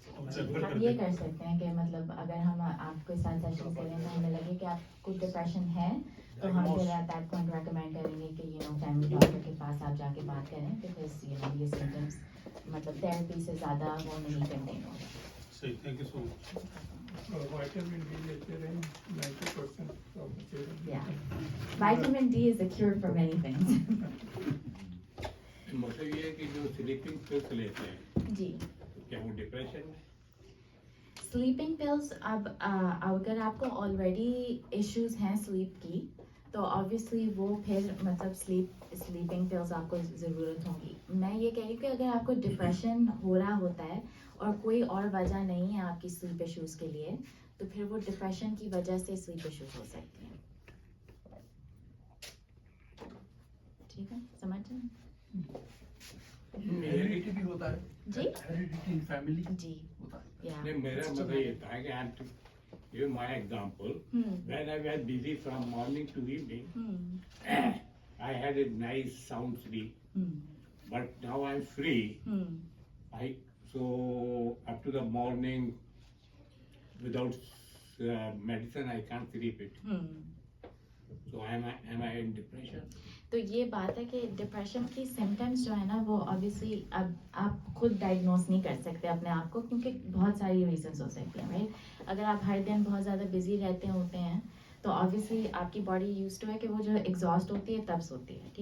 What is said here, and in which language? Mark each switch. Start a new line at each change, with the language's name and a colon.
Hindi: हम ये कर सकते हैं कि मतलब अगर हम आपके साथ सेशन करें तो हमें लगे कि आपको डिप्रेशन है तो हम फिर
English: at that point
Hindi: रेकमेंड करेंगे कि फैमिली डॉक्टर के पास आप जाके बात करें, बिकॉज ये सिम्टम्स मतलब थेरेपी से ज़्यादा वो नहीं कंटेन होगा.
English: सही, thank you so much. Vitamin D
Hindi: लेते रहे
English: 90% of the children. Yeah, vitamin D is the cure for many things.
Hindi: मतलब ये है कि जो स्लीपिंग पिल्स लेते हैं जी. क्या वो डिप्रेशन में? स्लीपिंग पिल्स, अब अगर आपको ऑलरेडी इश्यूज हैं स्लीप की तो ऑब्वियसली वो फिर मतलब स्लीपिंग पिल्स आपको ज़रूरत होगी. मैं ये कह रही हूँ कि अगर आपको डिप्रेशन हो रहा होता है और कोई और वजह नहीं है आपकी स्लीप इश्यूज के लिए, तो फिर वो डिप्रेशन की वजह से स्लीप इश्यूज हो सकती हैं. ठीक है, समझ रहे हैं? हेरिडिटी भी होता है. जी?
English: heredity in family
Hindi: जी. होता है.
English: Yeah,
Hindi: नहीं, मेरा
English: it's
Hindi: मतलब ये
English: genetic.
Hindi: था कि
English: I'm to give my example. Hmm. When I was busy from morning to evening, Hmm. I had a nice sound sleep. Hmm. But now I'm free. Hmm. So up to the morning, without medicine, I can't sleep it. Hmm. So am I in depression?
Hindi: तो ये बात है कि depression की symptoms जो है ना वो ऑब्वियसली अब आप खुद डायग्नोस नहीं कर सकते अपने आप को, क्योंकि बहुत सारी रीजंस हो सकती हैं. राइट, अगर आप हर दिन बहुत ज़्यादा बिजी रहते होते हैं तो ऑब्वियसली आपकी बॉडी यूज टू है कि वो जो एग्जॉस्ट होती है तब सोती है.